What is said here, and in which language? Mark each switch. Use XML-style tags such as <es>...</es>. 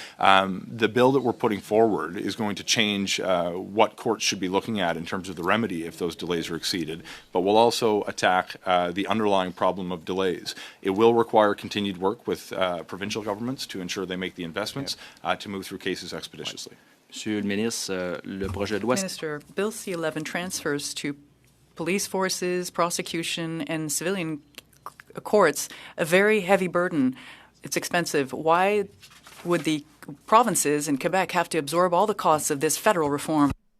<en>The bill that we're putting forward is going to change what courts should be looking at in terms of the remedy if those delays are exceeded, but will also attack the underlying problem of delays. It will require continued work with provincial governments to ensure they make the investments to move through cases expeditiously.</en> <fr>Monsieur le Ministre, le projet de loi...</fr> <en>Minister, Bill C-11 transfers to police forces, prosecution, and civilian courts a very heavy burden. It's expensive. Why would the provinces in Quebec have to absorb all the costs of this federal reform?</en>